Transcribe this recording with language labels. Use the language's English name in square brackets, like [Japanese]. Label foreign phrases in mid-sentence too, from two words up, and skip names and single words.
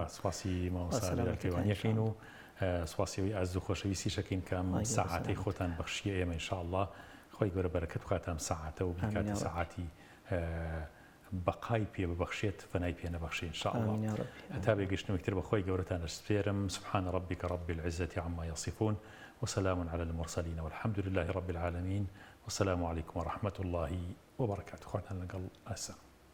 [Central Kurdish] سپاسی مامۆستا لەکەوانیەکەین و سپاسیەوەی ئاز و خۆشەویستی شەکەین کەم ساعاتەی خۆتان بەخشیە ئێمە ئینشاءالله خۆی گەورە بەرەکەت بخاتە ساعاتە و بیکاتە ساعاتی بەقای پێ ببەخشێت فەنای پێ نەبەخشێ ئینشاءالله هەتا بێگەشتنەوەکتر بەخۆی گەورەتان دەسپێرم [Arabic] سبحان ربك رب العزة عما يصفون وسلام على المرسلين والحمد لله رب العالمين والسلام عليكم ورحمة الله وبركاته. خواتنا لقل أسا